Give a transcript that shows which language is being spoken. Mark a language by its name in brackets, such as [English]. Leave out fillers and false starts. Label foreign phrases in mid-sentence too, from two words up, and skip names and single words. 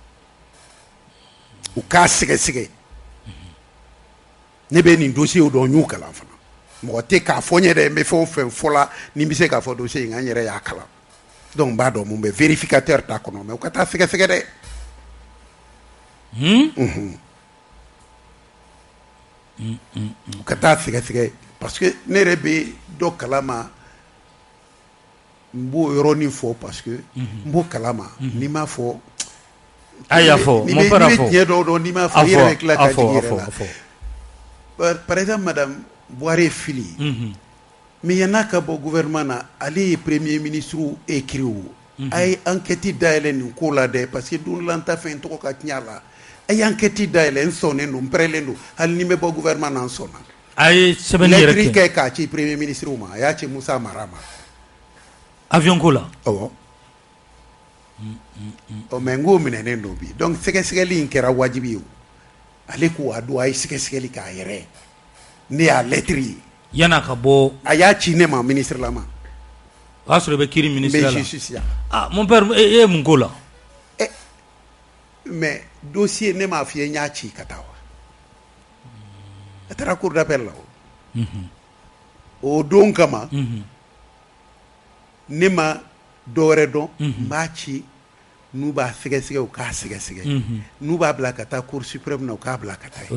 [Bambara] u k'a sɛgɛsɛgɛ ne bɛ nin dossier dɔn n y'u kalan fana mɔgɔ tɛ k'a fɔ n ye dɛ n bɛ fɛn o fɛn fɔ la ni n bɛ se k'a fɔ dossier in n yɛrɛ y'a kalan donc n b'a dɔn mun bɛ vérificateur t'a kɔnɔ mais u ka taa sɛgɛsɛgɛ dɛ u ka taa sɛgɛsɛgɛ parce que ne yɛrɛ bɛ dɔ kalama n b'o yɔrɔnin fɔ parce que n b'o kalama n'i m'a fɔ a y'a fɔ [French] mon père [Bambara] a fɔ tiɲɛ dɔw dɔn n'i m'a fɔ i yɛrɛ bɛ tila ka jigin i yɛrɛ la [French] par exemple [Bambara] madame Boire fili mais yana ka bɔ gouvernement na ale ye [French] premier ministre écrit [Bambara] a ye enquête dayɛlɛ nin ko la dɛ parce que dunlanta fɛn tɔgɔ ka tiɲɛ la a ye enquête dayɛlɛ n sɔnnen don n pɛrɛlen don hali ni n bɛ bɔ gouvernement na n sɔnna a ye sɛbɛnni yɛrɛ lettre kɛ k'a ci [French] premier ministre [Bambara] ma a y'a ci Musa Mara ma avion ko la awɔ mais n k'o minɛnen don bi donc sɛgɛsɛgɛli in kɛra wajibi ye ale ko a don a ye sɛgɛsɛgɛli k'a yɛrɛ ne y'a lettre ye yana ka bɔ a y'a ci ne ma ministre la ma o y'a sɔrɔ i bɛ kiiri ministère la n bɛ justice ya [French] mon père [Bambara] e ye mun k'o la mais dossier ne m'a f'i ye n y'a ci ka taa wa a taara [French] cour d'appel [Bambara] la o don kama ne ma dɔwɛrɛ dɔn n b'a ci n'u b'a sɛgɛsɛgɛ u k'a sɛgɛsɛgɛ n'u b'a bila ka taa [French] cour suprême [Bambara] na u k'a bila ka taa